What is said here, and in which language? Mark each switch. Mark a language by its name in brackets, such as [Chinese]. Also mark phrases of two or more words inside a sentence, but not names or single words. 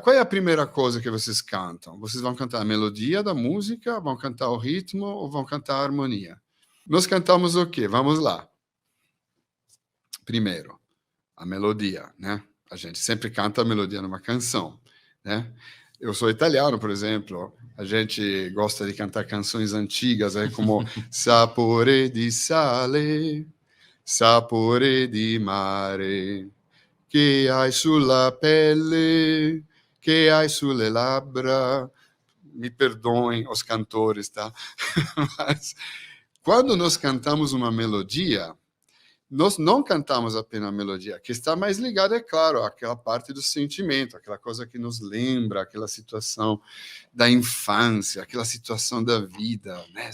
[Portuguese] Qual é a primeira coisa que vocês cantam? Vocês vão cantar a melodia da música, vão cantar o ritmo ou vão cantar a harmonia? Nós cantamos o quê? Vamos lá. Primeiro, a melodia, né? A gente sempre canta a melodia numa canção, né? Eu sou italiano, por exemplo, a gente gosta de cantar canções antigas, como [Italian] Sapore di sale, sapore di mare, che hai sulla pelle, che hai sulle labbra. [Portuguese] Me perdoem os cantores, tá? Mas quando nós cantamos uma melodia, nós não cantamos apenas a melodia, que está mais ligada, é claro, àquela parte do sentimento, aquela coisa que nos lembra, aquela situação da infância, aquela situação da vida, né?